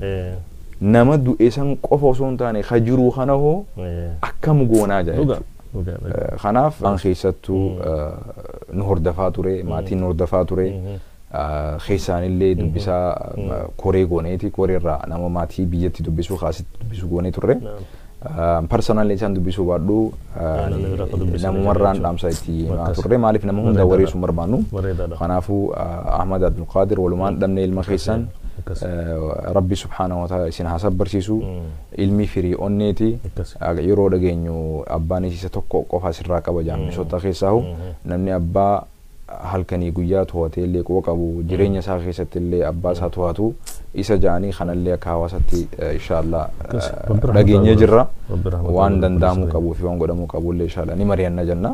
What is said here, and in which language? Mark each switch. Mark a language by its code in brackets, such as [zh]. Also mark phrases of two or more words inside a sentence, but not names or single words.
[om] nama du'e san qofa osoo hin taane ka jiru kana hoo akkam goonaa jaa kanaaf an keessattuu nu hordofaa ture maatiin nu hordofaa ture keessaanillee dubbisaa koree gooneeti koreerraa nama maatii biyyatti dubbisuu kaasitti dubbisuu goonee turre personally isaan dubbisuu baadhu namumarraan dhaamsa itti turre maaliif nama hunda wareessu barbaannu kanaafuu Ahmad Abdul Qadir walumaan dhabne ilma keessan Rabbi [ar] سبحانه وتعالى [om] isin hasab barsiisu ilmi firii onneeti yeroo dhageenyu abbaan isa tokko qofa sirraa qaba jaammisota keessaahu namni abbaa halkanii guyyaa to'atee illee qoo qabu jireenya isaa keessatti illee abbaa isaa to'atu isa jaanii kanallee akka hawaasatti inshallah dhageenyee jirra waan danda'amuu qabuu fi waan godhamuu qabu illee inshallah ni mari'anna jenna